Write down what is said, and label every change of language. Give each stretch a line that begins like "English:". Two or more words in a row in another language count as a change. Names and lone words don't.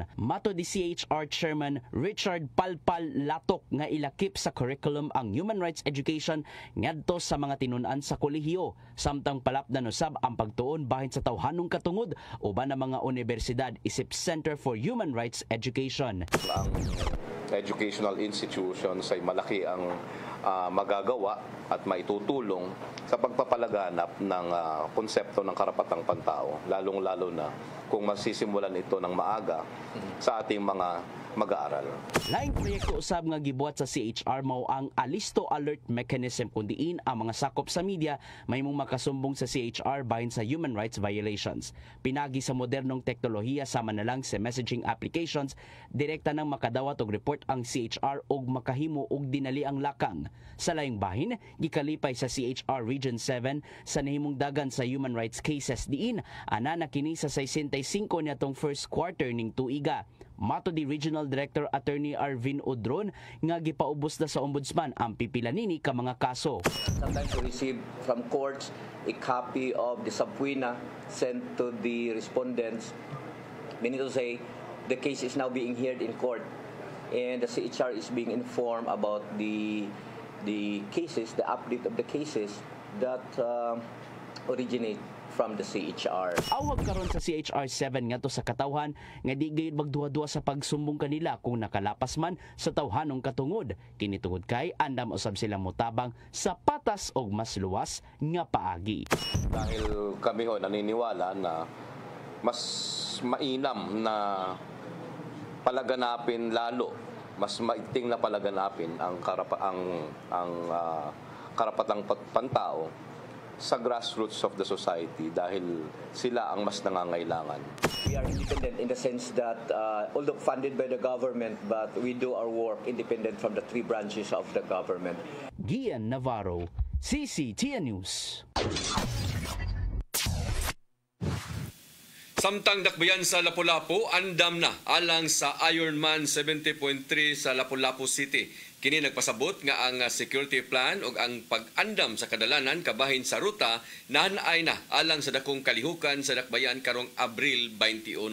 Cebuano: Mato di CHR Chairman Richard Palpal Latok nga ilakip sa curriculum ang human rights education ngadto sa mga tinun-an sa kolehiyo samtang palapdan usab ang pagtuon bahin sa tawhanong katungod uban na mga universidad isip Center for Human Rights Education.
Filipino: Ang educational institutions ay malaki ang magagawa at maitutulong sa pagpapalaganap ng konsepto ng karapatang pantao, lalong-lalo na kung masisimulan ito ng maaga sa ating mga mag-aaral.
Cebuano: Laing proyekto usab nga gibuhat sa CHR mao ang Alisto Alert Mechanism kung diin ang mga sakop sa media may mong makasumbong sa CHR bahin sa
English: human rights violations.
Cebuano: Pinagi sa modernong teknolohiya sama na lang sa messaging applications, direkta nang makadawat og report ang CHR og makahimo og dinali ang lakang. Sa laing bahin, gikalipay sa CHR Region 7 sa nahimungdagan sa
English: human rights cases
Cebuano: diin ana na kini sa 65 niadtong
English: first quarter
Cebuano: ning tuiga. Mato di Regional Director Attorney Arvin Odron nga gipaubos na sa ombudsman ang pipila nini ka mga kaso.
English: Sometimes we receive from courts a copy of the subpoena sent to the respondents, meaning to say the case is now being heard in court and the CHR is being informed about the cases, the update of the cases that originate from the CHR.
Cebuano: Awag karon sa CHR 7 ngadto sa katawhan nga di gayud magduha-duha sa pagsumbong kanila kung nakalapas man sa tawhanong katungod. Kini tungod kay andam usab silang motabang sa patas og mas luwas nga paagi.
Filipino: Dahil kami ho naniniwala na mas mainam na palaganapin lalo, mas maiting na palaganapin ang karapatang pantao sa
English: grassroots of the society
Filipino: dahil sila ang mas nangangailangan.
English: We are independent in the sense that although funded by the government, but we do our work independent from the three branches of the government.
Cebuano: Gian Navarro, CCTN News. Samtang dakbayan sa Lapu-Lapu, andam na alang sa Ironman 70.3 sa Lapu-Lapu City. Kini nagpasabot nga ang security plan ug ang pag-andam sa kadalanan kabahin sa ruta naanay na alang sa dakong kalihukan sa dakbayan karong Abril 21.